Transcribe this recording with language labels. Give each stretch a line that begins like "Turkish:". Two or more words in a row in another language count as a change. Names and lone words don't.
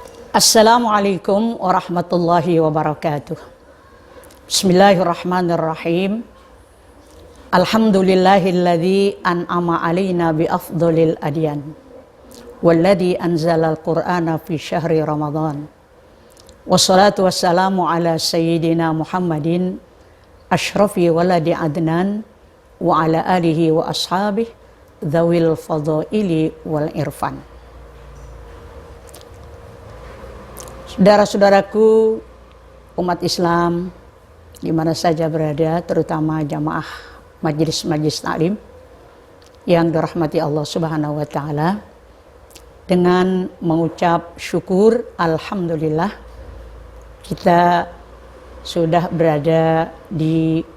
Arabic: السلام عليكم ورحمة الله وبركاته. بسم الله الرحمن الرحيم. الحمد لله الذي أنعم علينا بأفضل الأديان والذي أنزل القرآن في شهر رمضان. والصلاة والسلام على سيدنا محمد أشرف ولد عدنان وعلى آله وأصحابه ذوي الفضائل والعرفان.
Indonesian: Saudara-saudaraku umat Islam di mana saja berada, terutama jamaah majelis taklim yang dirahmati Allah
Arabic: سبحانه وتعالى,
Indonesian: dengan mengucap syukur alhamdulillah kita sudah berada di